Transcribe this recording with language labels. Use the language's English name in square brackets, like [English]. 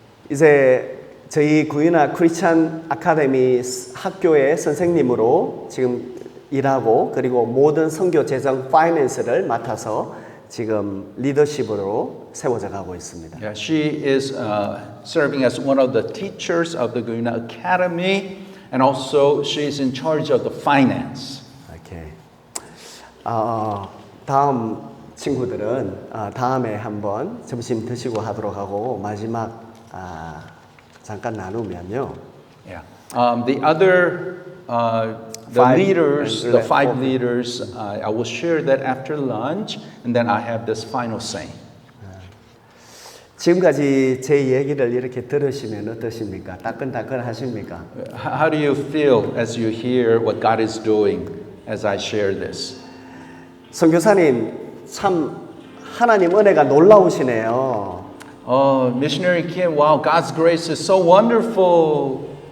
[Korean] 이제 저희 구유나 크리스찬 아카데미 학교의 선생님으로 지금 일하고 그리고 모든 선교 재정 파이낸스를 맡아서 지금 리더십으로 세워져 가고 있습니다. [English] Yeah, she is serving as one of the teachers of the Guyuna Academy, and also she is in charge of the finance. [Korean] 오케이. 다음 친구들은 다음에 한번 점심 드시고 하도록 하고 마지막 잠깐 나누면요. [English] Yeah. The other the leaders, the 5 leaders, I will share that after lunch, and then I have this final saying. [Korean] 지금까지 제 얘기를 이렇게 들으시면 어떠십니까? 따끈따끈 하십니까? [English] How do you feel as you hear what God is doing as I share this? [Korean] 선교사님 참 하나님 은혜가 놀라우시네요. [English] Oh, Missionary Kim, wow, God's grace is so wonderful.